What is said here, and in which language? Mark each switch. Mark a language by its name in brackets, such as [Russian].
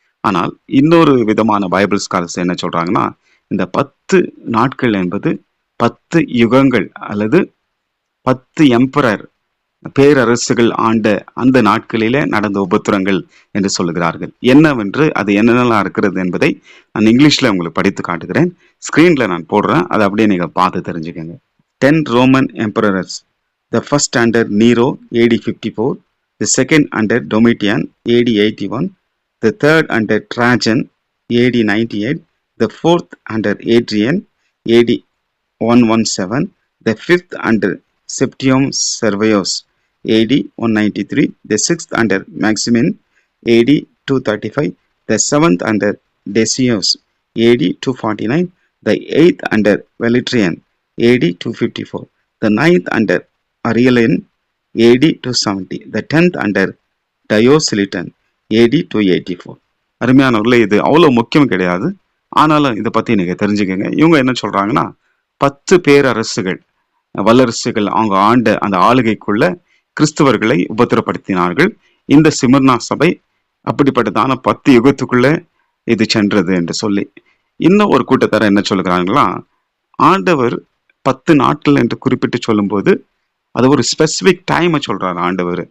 [Tamil] ஆனால் இன்னொரு விதமான பைபிள் ஸ்காலர்ஸ் என்ன சொல்றாங்கன்னா, இந்த 10 நாட்கள் என்பது 10 யுகங்கள் அல்லது 10 எம்பரர், பேரரசுகள் ஆண்ட அந்த நாட்களிலே நடந்த உபத்திரங்கள் என்று சொல்லுகிறார்கள். என்னவென்று, அது என்னென்னலாம் இருக்கிறது என்பதை நான் இங்கிலீஷ்ல உங்களுக்கு படித்து காட்டுகிறேன். ஸ்கிரீன்ல நான் போடுறேன், அதை அப்படியே நீங்க பார்த்து தெரிஞ்சுக்கோங்க. [English] 10 Roman emperors. The first under Nero AD 54, the second under Domitian AD 81, the third under Trajan AD 98, the fourth under Adrian AD 117, the fifth under Septimius Severus AD 193, the sixth under Maximin AD 235, the seventh under Decius AD 249, the eighth under Valerian AD 254, the ninth under Aurelian AD 270, the 10th under Diocletian AD 284. [Tamil] அருமையானவர்களே, இது அவ்வளவு முக்கியம் கிடையாது, ஆனாலும் இதை பத்தி நீங்க தெரிஞ்சுக்கங்க. இவங்க என்ன சொல்றாங்கன்னா, 10 பேரரசுகள், வல்லரசுகள் அவங்க ஆண்ட அந்த ஆளுகைக்குள்ள கிறிஸ்தவர்களை உபத்திரப்படுத்தினார்கள். இந்த சிமர்னா சபை அப்படிப்பட்டதான 10 யுகத்துக்குள்ள இது சென்றது என்று சொல்லி, இன்னும் ஒரு கூட்டத்தார என்ன சொல்லுகிறாங்களா, ஆண்டவர் 10 நாட்கள் என்று குறிப்பிட்டு சொல்லும் போது அது ஒரு ஸ்பெசிபிக் டைமை சொல்றாரு ஆண்டவர்.